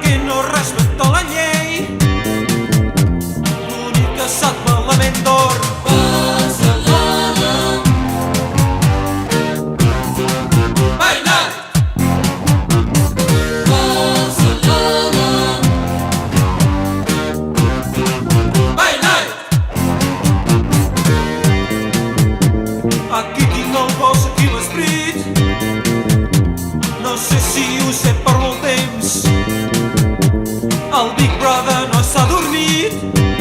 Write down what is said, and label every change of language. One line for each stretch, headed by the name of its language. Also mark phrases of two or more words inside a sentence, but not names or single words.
Catalan: no respecta la llei, l'únic que sap malament d'or. Barcelona,
English: by night. Barcelona, by night.
Catalan: Aquí tinc el cos, aquí l'esperit. No sé si ho sé per molt temps. El Big Brother no s'ha dormit.